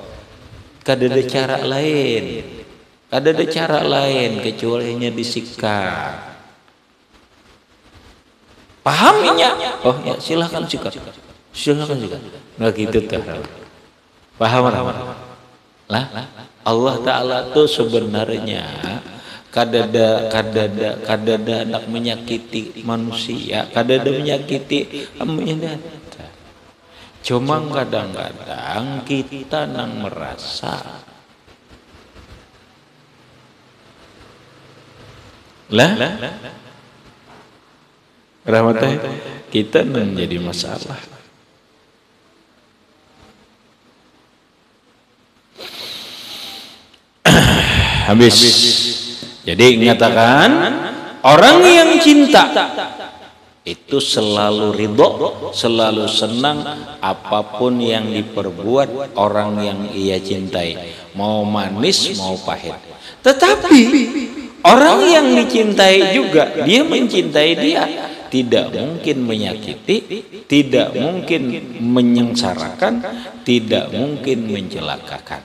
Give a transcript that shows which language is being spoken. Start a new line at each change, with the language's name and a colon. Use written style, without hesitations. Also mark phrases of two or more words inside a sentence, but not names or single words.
Banjar: Kada ada cara lain kecuali hanya disikat. Pahamnya?
Indonesian: Oh ya silahkan sikat. Nggak gitu tuh. Paham lah.
Banjar: Allah Ta'ala tuh sebenarnya kadada anak menyakiti manusia, kadada menyakiti amnya. Cuma kadang-kadang kita nang merasa lah rahmatnya kita nang jadi masalah.
Indonesian: Habis. Jadi nyatakan orang yang cinta itu selalu ridho, selalu senang apapun yang diperbuat orang yang ia cintai, mau manis mau pahit. Tetapi orang yang dicintai juga dia mencintai dia, tidak mungkin menyakiti, tidak mungkin menyengsarakan, tidak mungkin mencelakakan.